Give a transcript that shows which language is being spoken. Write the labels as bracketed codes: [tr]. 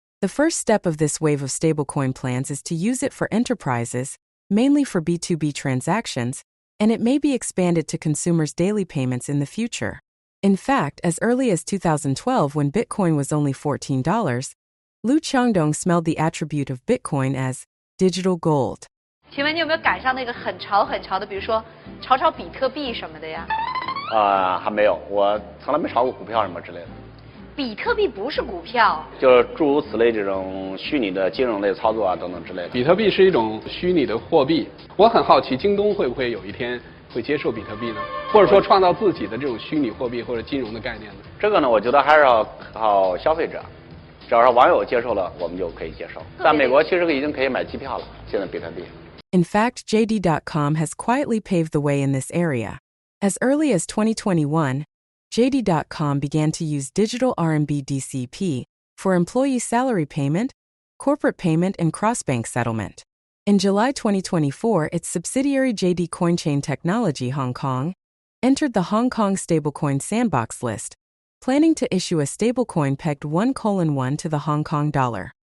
[en] The first step of this wave of stablecoin plans is to use it for enterprises, mainly for B2B transactions, and it may be expanded to consumers' daily payments in the future. In fact, as early as 2012, when Bitcoin was only $14, Liu Changdong smelled the attribute of Bitcoin as digital gold. [zh] 请问你有没有赶上那个很潮很潮的，比如说炒比特币什么的呀？还没有，我从来没炒过股票什么之类的。比特币不是股票，就是诸如此类这种虚拟的金融类操作啊等等之类的。比特币是一种虚拟的货币，我很好奇，京东会不会有一天会接受比特币呢？或者说创造自己的这种虚拟货币或者金融的概念呢？这个呢，我觉得还是要靠消费者，只要是网友接受了，我们就可以接受。在美国其实已经可以买机票了，现在比特币。 [en] In fact, JD.com has quietly paved the way in this area. As early as 2021, JD.com began to use digital RMB DCP for employee salary payment, corporate payment, and cross-bank settlement. In July 2024, its subsidiary JD CoinChain Technology Hong Kong entered the Hong Kong stablecoin sandbox list, planning to issue a stablecoin pegged 1:1 to the Hong Kong dollar.